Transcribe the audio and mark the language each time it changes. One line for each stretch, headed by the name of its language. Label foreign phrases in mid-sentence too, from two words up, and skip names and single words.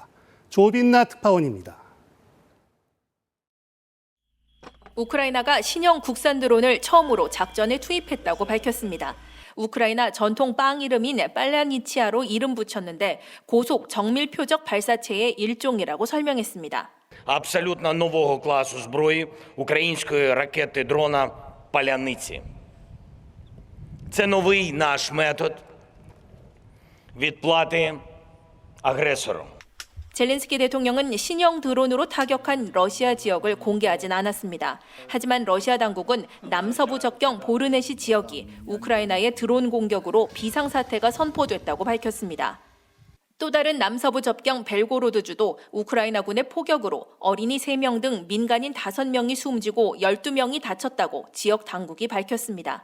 Korean: 조빈나 특파원입니다. 우크라이나가 신형 국산 드론을 처음으로 작전에 투입했다고 밝혔습니다. 우크라이나 전통 빵 이름인 빨라니치아로 이름 붙였는데 고속 정밀 표적 발사체의 일종이라고 설명했습니다.
Ukrainian: Абсолютно нового класу зброї української ракети дрона «Паляниці». Це новий наш метод відплати агресору.
Korean: 젤렌스키 대통령은 신형 드론으로 타격한 러시아 지역을 공개하진 않았습니다. 하지만 러시아 당국은 남서부 접경 보르네시 지역이 우크라이나의 드론 공격으로 비상사태가 선포됐다고 밝혔습니다. 또 다른 남서부 접경 벨고로드주도 우크라이나군의 포격으로 어린이 3명 등 민간인 5명이 숨지고 12명이 다쳤다고 지역 당국이 밝혔습니다.